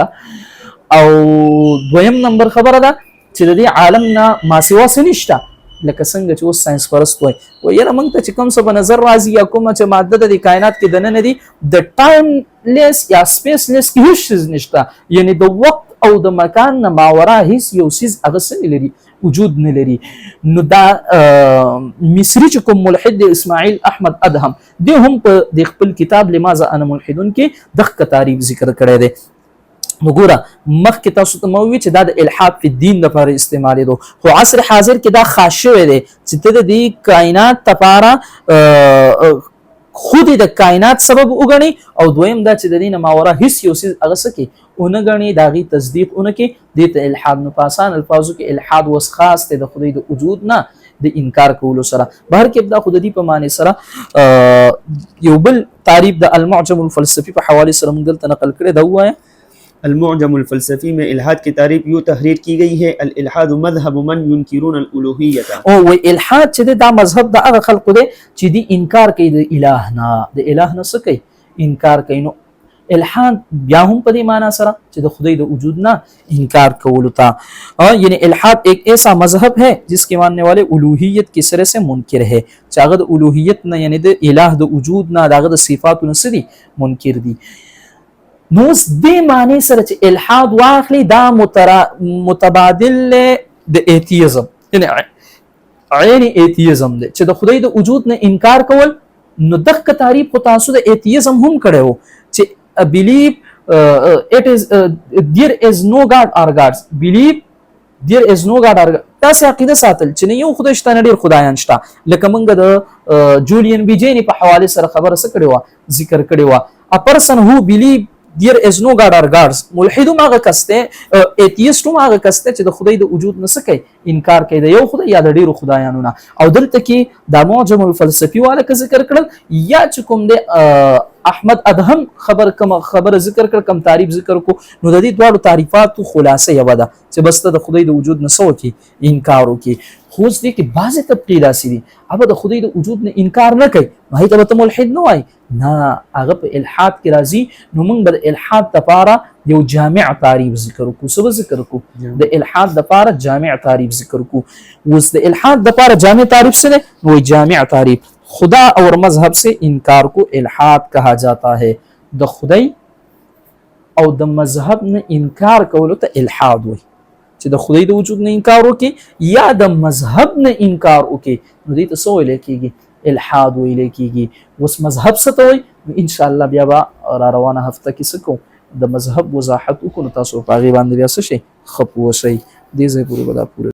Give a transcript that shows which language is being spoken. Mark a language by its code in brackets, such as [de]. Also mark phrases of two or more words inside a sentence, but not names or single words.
[ps] او دویم نمبر خبره ده چې د دې عالم نه ما سوا څه نشته، لکه څنګه چې اوس ساينس پرست وایي یاره موږ ته چې کوم څه په نظر راځي یا کومه چې ماده د کائنات کې دننه دي د [en] time less [ps] یا [en] space less [ps] کې هیڅ شی نشته، یعنی د وخت او د مکان نه ماورا هیڅ یو څیز هغه څه نه لري، وجود نه لري. نو دا مصری چې کوم ملحد اسماعیل احمد ادهم دی هم په د خپل کتاب لماذا انا ملحدون کې دغه تعریف ذکر کړی دی. نو ګوره مخکې تاسو ته مو وی چې دا د [ar] الحاد فی الدین [ps] لپاره استعمالېدو، خو عصر حاضر کې دا خاص شوی دی چې ته د دې کائنات لپاره خود د کائنات سبب وګڼي، او دویم دا چې د دې نه ماورا هیڅ یو څیز هغه څه کوي ونه ګڼي، د هغې تصدیق ونه کوي. دې ته الحاد. نو په اسان الفاظو کې الحاد وس خاص دی د خدای د وجود نه د انکار کولو سره. بهر کې دا خو د دې په معنی سره یو بل تعریف د المعجم الفلسفي په حواله سره موږ دلته نقل کړی دا وایه. [ur] المعجم الفلسفی میں الحاد کی تعریف یوں تحریر کی گئی ہے [ar] الالحاد مذهب من ينکرون الالوهیت. [ps] او وی الحاد چې دا مذهب د هغه خلقو دی چې دی انکار کوي د الہ نه، د الہ نه څه کوي انکار کوي. نو الحاد بیا هم په دې معنا سره چې د خدای د وجود نه انکار کولو ته یعنی [ur] الحاد ایک ایسا مذہب ہے جس کے ماننے والے الوہیت کی سرے سے منکر ہے [ps] چې هغه د الوهیت نه یعنی د الہ د وجود نه دغه د صفاتو نه سری منکر دي. نو دې معنی سره چې الحاد واخلي دا متبادل د ایتیزم یعنی عین ایتیزم دی چې د خدای د وجود نه انکار کول. نو دغه تعریف خو تاسو د ایتیزم هم کړو چې [en] believe it is there is no god or gods, believe there is no god or God. [ps] تاسو عقیده ساتل چې نه یو خدای شته نه ډیر خدایان شته لکه موږ د جولیان بیجینی په حواله سره خبره سره کړې و ذکر کړې و. [en] a person who believe there is no god or gods [ps] ملحد هغه کسته ایتیست هغه کسته چې د خدای د وجود نه سکی انکار کوي د یو خدای یا د ډیرو خدایانو نه. او دلته کې د معجم الفلسفي والا که ذکر کړل یا چې کوم د احمد ادهم خبر ذکر کړ کم تعریف ذکر کو نو د دې دوه تعریفات خلاصه یو ده چې بس د خدای د وجود نه سو کې انکار وکي. خو دې کې بعضه تبقی داسي دي اب د خدای د وجود نه انکار نه کوي نو هیته به ملحد نه وای نه هغه په الحاد کې راځي. نو موږ به الحاد لپاره یو جامع تعریف ذکر کو څه ذکر کو د الحاد لپاره جامع تعریف ذکر کو. وس د الحاد لپاره جامع تعریف سره نو جامع تعریف [ur] خدا اور مذہب سے انکار کو الحاد کہا جاتا ہے. [ps] د خدای او د مذهب نه انکار کولو ته الحاد وای چې د خدای د وجود نه انکار وکي یا د مذهب نه انکار وکي نو دې ته څه ویل کېږي الحاد ویل کېږي. اوس مذهب څه ته وای [ar] ان شاء الله [ps] بیا به را روانه هفته کې څه کوو د مذهب وضاحت وکړو تاسو په هغه باندې بیا څه شي خپو شي دې ځای پورې به دا پوره